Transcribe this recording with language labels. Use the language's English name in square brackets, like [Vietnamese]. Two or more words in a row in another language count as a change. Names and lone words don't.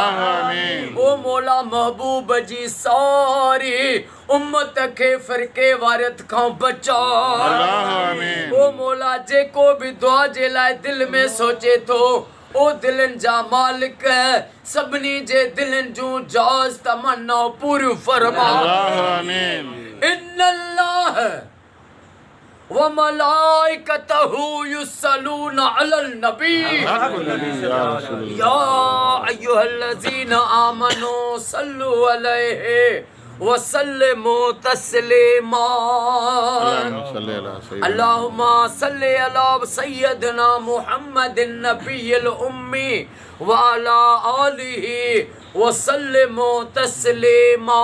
[Sindhi] ओ मौला महबूब जी सारी उम्मत के फिरके वारियत खां बचा। ओ मौला जेको भी दुआ जे लाइ दिल में सोचे तो ओ दिलन जा मालिक सबनी जे दिलन जूं जायज़ तमन्ना पूरी फरमा। [Arabic] إن الله و ملائكته يصلون على النبي يا أيها الذين آمنوا صلوا عليه و سلموا تسليما. اللهم صل على سيدنا محمد النبي الأمي و على آله و سلموا تسليما.